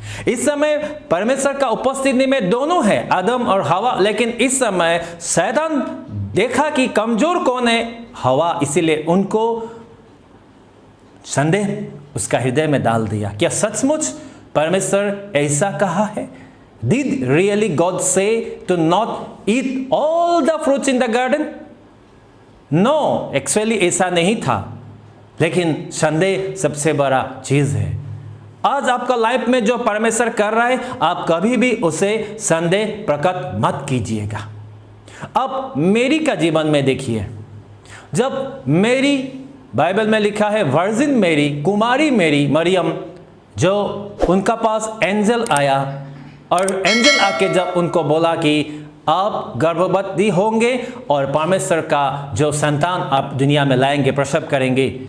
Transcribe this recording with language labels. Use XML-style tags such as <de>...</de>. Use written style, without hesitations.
<hi>इस समय परमेश्वर का उपस्थिति में दोनों है, आदम और हवा, लेकिन इस समय शैतान देखा कि कमजोर कौन है? हवा, इसीलिए उनको संदेह उसका हृदय में डाल दिया। क्या सचमुच परमेश्वर ऐसा कहा है?</hi> <en>Did really God say to not eat all the fruits in the garden?</en> <hi>No, actually ऐसा नहीं था, लेकिन संदेह सबसे बड़ा चीज है। आज आपका लाइफ में जो परमेश्वर कर रहा है, आप कभी भी उसे संदेह प्रकट मत कीजिएगा। अब मेरी का जीवन में देखिए, जब मेरी, बाइबल में लिखा है वर्जिन मेरी, कुमारी मेरी मरियम, जो उनका पास एंजल आया, और एंजल आके जब उनको बोला कि आप गर्भवती होंगे और परमेश्वर का जो संतान आप दुनिया में लाएंगे, प्रसव करेंगे।</hi>